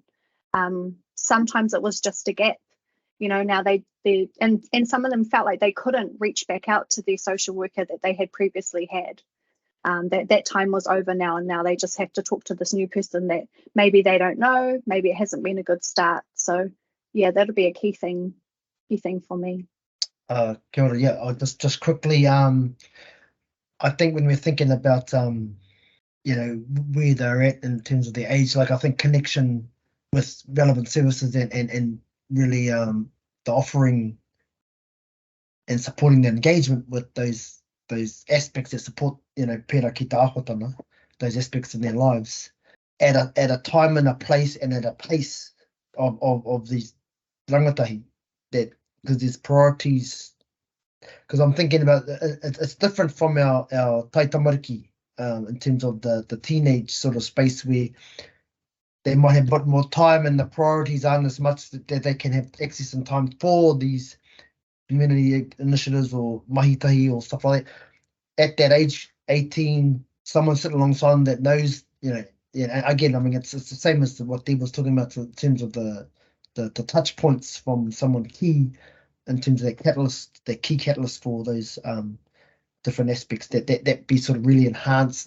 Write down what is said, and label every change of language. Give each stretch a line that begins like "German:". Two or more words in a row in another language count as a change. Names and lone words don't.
English: Sometimes it was just a gap, now they and some of them felt like they couldn't reach back out to their social worker that they had previously had. That time was over now, and now they just have to talk to this new person that maybe they don't know, maybe it hasn't been a good start. So yeah, that'll be a key thing for me.
Māori: Kia ora,
English: yeah, I'll just quickly, I think when we're thinking about where they're at in terms of their age, like I think connection with relevant services and really the offering and supporting the engagement with those aspects that support
Māori: pērā ki tā ahotana,
English: those aspects in their lives at a time and a place and at a pace of these rangatahi, that because there's priorities. Because I'm thinking about it's different from our
Māori: tai tamariki
English: in terms of the teenage sort of space where they might have a bit more time and the priorities aren't as much that they can have access and time for these community initiatives or mahitahi or stuff like that. At that age, 18, someone sitting alongside them that knows, and again, I mean, it's the same as what Dave was talking about in terms of the touch points from someone key in terms of that key catalyst for those different aspects that be sort of really enhanced.